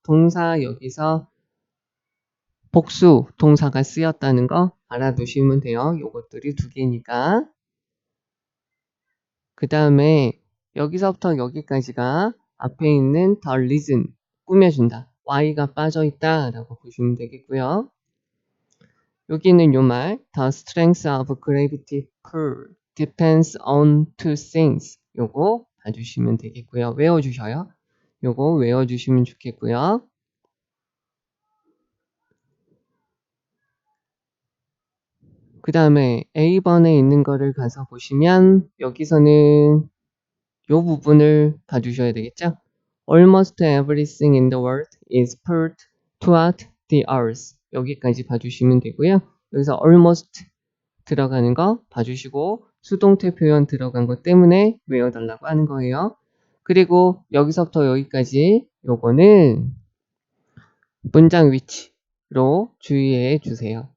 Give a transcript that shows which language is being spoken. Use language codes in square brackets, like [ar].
[ko] 동사 여기서 복수 동사가 쓰였다는 거 알아두시면 돼요. 요것들이 두 개니까. 그 다음에 여기서부터 여기까지가 앞에 있는 the reason 꾸며준다. Y가 빠져있다 라고 보시면 되겠고요. 여기 있는 요 말 [en] the strength of gravity pull depends on two things [ko] 요거 봐주시면 되겠고요. 외워주셔요. 요거 외워주시면 좋겠고요. 그 다음에 A번에 있는 거를 가서 보시면 여기서는 요 부분을 봐주셔야 되겠죠? [en] Almost everything in the world is pulled toward the earth. [ko] 여기까지 봐주시면 되고요. 여기서 almost 들어가는 거 봐주시고 수동태 표현 들어간 것 때문에 외워달라고 하는 거예요. 그리고 여기서부터 여기까지 요거는 문장 위치로 주의해 주세요.